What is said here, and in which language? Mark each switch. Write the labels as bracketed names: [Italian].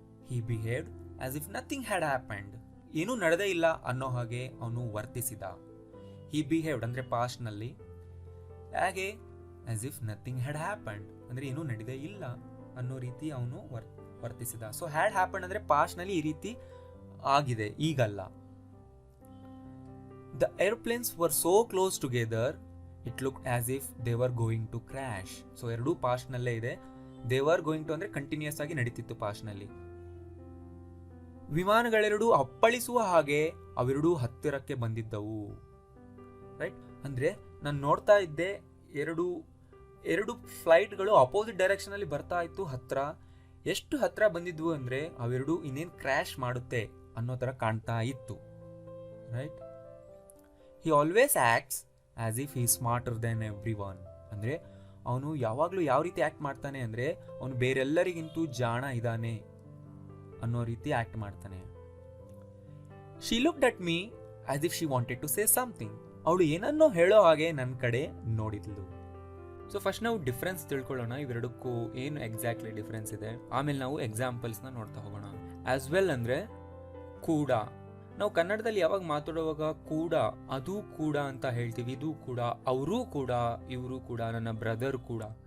[English] He behaved as if nothing had happened. [Kannada] ಏನೂ ನಡೆದೇ ಇಲ್ಲ ಅನ್ನೋ ಹಾಗೆ ಅವನು ವರ್ತಿಸಿದ. [English] he behaved [Kannada] ಅಂದರೆ ಪಾಸ್ಟ್ನಲ್ಲಿ, ಹಾಗೆ [English] as if nothing had happened [Kannada] ಅಂದರೆ ಏನೂ ನಡೆದೇ ಇಲ್ಲ ಅನ್ನೋ ರೀತಿ ಅವನು ವರ್ತಿಸಿದ. ಸೊ [English] had happened [Kannada] ಅಂದರೆ ಪಾಸ್ಟ್ನಲ್ಲಿ ಈ ರೀತಿ ಆಗಿದೆ, ಈಗಲ್ಲ. [English] The airplanes were so close together, it looked as if they were going to crash. [Kannada] So ಎರಡೂ ಪಾಸ್ಟ್ ನಲ್ಲೇ ಇದೆ. [English] they were going to [Kannada] ಅಂದ್ರೆ ಕಂಟಿನ್ಯೂಸ್ ಆಗಿ ನಡೀತಿತ್ತು ಪಾಸ್ಟ್ ನಲ್ಲಿ. ವಿಮಾನಗಳೆರಡೂ ಅಪ್ಪಳಿಸುವ ಹಾಗೆ ಅವೆರಡೂ ಹತ್ತಿರಕ್ಕೆ ಬಂದಿದ್ದವು. ರೈಟ್. ಅಂದ್ರೆ ನಾನು ನೋಡ್ತಾ ಇದ್ದೆ ಎರಡು ಫ್ಲೈಟ್ಗಳು ಅಪೋಸಿಟ್ ಡೈರೆಕ್ಷನ್ ಅಲ್ಲಿ ಬರ್ತಾ ಇತ್ತು ಹತ್ರ. ಎಷ್ಟು ಹತ್ರ ಬಂದಿದ್ವು ಅಂದ್ರೆ ಅವೆರಡು ಇನ್ನೇನು ಕ್ರ್ಯಾಶ್ ಮಾಡುತ್ತೆ ಅನ್ನೋ ತರ ಕಾಣ್ತಾ ಇತ್ತು. Right. [English] He always acts as if he is smarter than everyone. [Kannada] ಅಂದರೆ ಅವನು ಯಾವಾಗಲೂ ಯಾವ ರೀತಿ ಆ್ಯಕ್ಟ್ ಮಾಡ್ತಾನೆ ಅಂದರೆ ಅವನು ಬೇರೆಲ್ಲರಿಗಿಂತೂ ಜಾಣ ಇದ್ದಾನೆ ಅನ್ನೋ ರೀತಿ ಆ್ಯಕ್ಟ್ ಮಾಡ್ತಾನೆ. [English] She looked at me as if she wanted to say something. [Kannada] ಅವಳು ಏನನ್ನೋ ಹೇಳೋ ಹಾಗೆ ನನ್ನ ಕಡೆ ನೋಡಿದ್ಲು. ಸೊ ಫಸ್ಟ್ ನಾವು ಡಿಫ್ರೆನ್ಸ್ ತಿಳ್ಕೊಳ್ಳೋಣ, ಇವೆರಡಕ್ಕೂ ಏನು ಎಕ್ಸಾಕ್ಟ್ಲಿ ಡಿಫ್ರೆನ್ಸ್ ಇದೆ. ಆಮೇಲೆ ನಾವು ಎಕ್ಸಾಂಪಲ್ಸ್ನ ನೋಡ್ತಾ ಹೋಗೋಣ. ಆಸ್ ವೆಲ್ ಅಂದರೆ ಕೂಡ. ನಾವು ಕನ್ನಡದಲ್ಲಿ ಯಾವಾಗ ಮಾತಾಡುವಾಗ ಕೂಡ, ಅದು ಕೂಡ ಅಂತ ಹೇಳ್ತೀವಿ, ಇದು ಕೂಡ, ಅವರೂ ಕೂಡ, ಇವರು ಕೂಡ, ನನ್ನ ಬ್ರದರ್ ಕೂಡ.